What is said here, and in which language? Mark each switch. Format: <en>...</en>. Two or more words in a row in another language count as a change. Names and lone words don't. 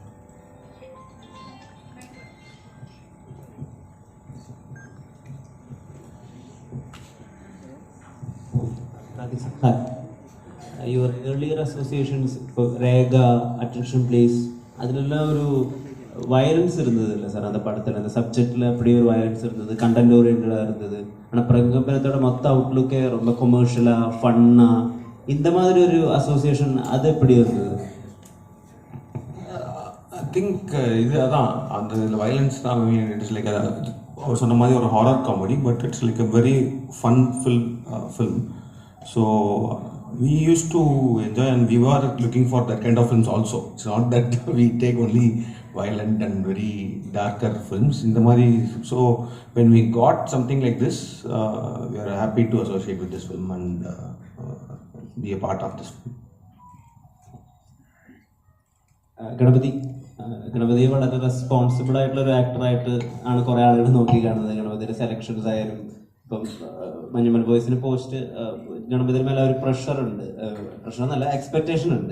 <en>your earlier associations</en> <ml>ഇപ്പോൾ രേഖ,</ml> <en>attention please,</en> <ml>അതിലെല്ലാം ഒരു വയലൻസ്</ml> <ta>இருந்ததுல்ல சார்? அந்த படத்தில் அந்த சப்ஜெக்டில் அப்படி ஒரு வயலன்ஸ் இருந்தது, கண்டென்ட் ஓரியன்டாக இருந்தது. ஆனால் பிரகம்பனத்தோட மொத்த அவுட்லுக்கே ரொம்ப கொமர்ஷியலாக ஃபன்னாக இந்த மாதிரி ஒரு அசோசியேஷன் அது எப்படி இருந்தது?</ta> <en>I think</en> <ta>இது அதான் அந்த வயலன்ஸ் தான்.</ta> <en>It's like</en> <ta>அவர் சொன்ன மாதிரி ஒரு</ta> <en>horror comedy, But it's like a very fun film. So we used to enjoy and we were looking for that kind of films also. It's not that we take only violent and very darker films in the mari. So when we got something like this, we are happy to associate with this film and be a part of this film.</en> <ml>ഗണപതിയെ വളരെ റെസ്പോൺസിബിൾ ആയിട്ടുള്ള ഒരു ആക്ടറായിട്ട് ആണ് കുറേ ആളുകൾ നോക്കി കാണുന്നത്. ഗണപതിയുടെ സെലക്ഷൻസ് ആയാലും ഇപ്പം മഞ്ഞുമൽ ബോയ്സിന് പോസ്റ്റ് ഗണപതിയുടെ മേലെ ഒരു പ്രഷർ എന്നല്ല, എക്സ്പെക്ടേഷൻ ഉണ്ട്.</ml>